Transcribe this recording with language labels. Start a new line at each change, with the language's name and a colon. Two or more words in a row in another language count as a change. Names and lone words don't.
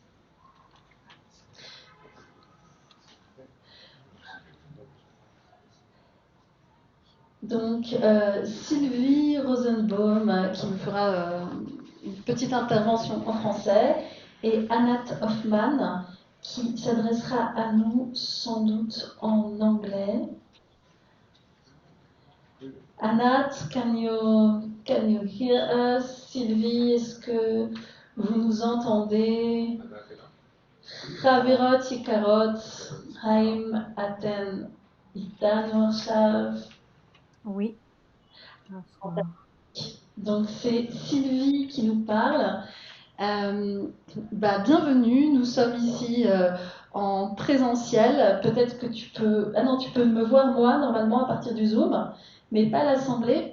French: Donc, Sylvie Rosenbaum qui me fera une petite intervention en français et Anat Hoffman qui s'adressera à nous sans doute en anglais.
English: Anat, can you hear us?
French: Sylvie, est-ce que vous nous entendez?
Hebrew: Chavirot יקרות, האם אתן איתנו עכשיו?
French: Oui. Donc c'est Sylvie qui nous parle. Bienvenue, nous sommes ici en présentiel. Peut-être que tu peux... Ah non, tu peux me voir moi normalement à partir du Zoom, mais pas l'assemblée.